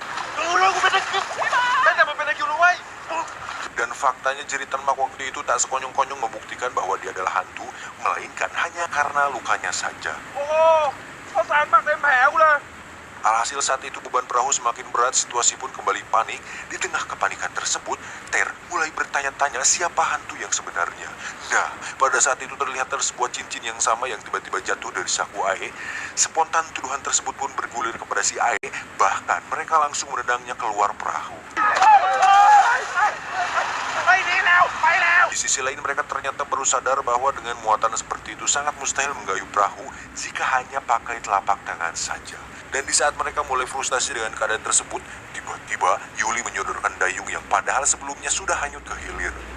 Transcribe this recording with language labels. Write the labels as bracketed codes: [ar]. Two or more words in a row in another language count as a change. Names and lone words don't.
[th] รู้แล้วกูเป็นตะคิวแต่มันเป็นตะคิวรู้ไว้ย [id] Dan faktanya jeritan Mak waktu itu tak sekonyong-konyong membuktikan bahwa dia adalah hantu, melainkan hanya karena lukanya saja. [th] โอ้โหข้าวสารหมักเต็มแผลกูเลย [id] Alhasil saat itu beban perahu semakin berat, situasi pun kembali panik. Di tengah kepanikan tersebut, Ter mulai bertanya-tanya siapa hantu yang sebenarnya. Nah, pada saat itu terlihat sebuah cincin yang sama yang tiba-tiba jatuh dari saku Ae. Spontan tuduhan tersebut pun bergulir kepada si Ae, bahkan mereka langsung menendangnya keluar perahu. [th] ไปนี่แล้วไปแล้ว [id] Di sisi lain mereka ternyata baru sadar bahwa dengan muatan seperti itu sangat mustahil menggayuh perahu jika hanya pakai telapak tangan saja. Dan di saat mereka mulai frustasi dengan keadaan tersebut, tiba-tiba Yuli menyodorkan dayung yang padahal sebelumnya sudah hanyut ke hilir.